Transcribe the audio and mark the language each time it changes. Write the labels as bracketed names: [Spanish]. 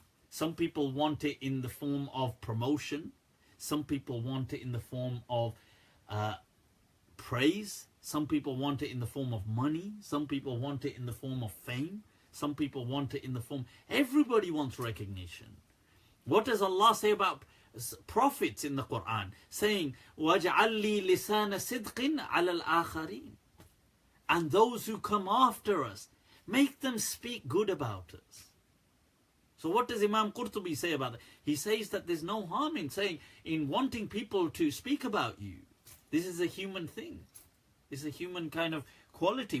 [English] Some people want it in the form of promotion. Some people want it in the form of praise. Some people want it in the form of money. Some people want it in the form of fame. Some people want it in the form... Everybody wants recognition. What does Allah say about prophets in the Quran? [Arabic] Saying, وَاجْعَلْ لِي لِسَانَ صِدْقٍ عَلَى الْآخَرِينَ. [English] And those who come after us, make them speak good about us. So what does Imam Qurtubi say about that? He says that there's no harm in saying, in wanting people to speak about you. This is a human thing. It's a human kind of quality.